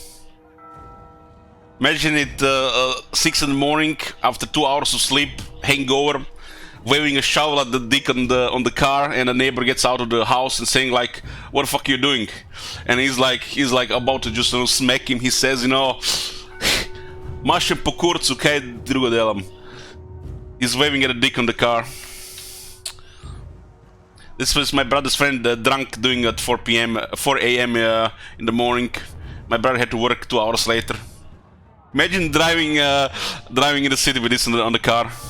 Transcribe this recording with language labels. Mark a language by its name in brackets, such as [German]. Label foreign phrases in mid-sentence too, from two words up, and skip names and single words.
[English] Imagine it 6 in the morning after 2 hours of sleep, hangover, waving a shovel at the dick on the car, and a neighbor gets out of the house and saying like, "What the fuck are you doing?" And he's like about to just smack him. He says, you know, [Slovenian] "Mašem po kurcu, kaj drugo delam." [English] He's waving at a dick on the car. This was my brother's friend, drunk, doing at 4 a.m. In the morning. My brother had to work 2 hours later. Imagine driving in the city with this on the car.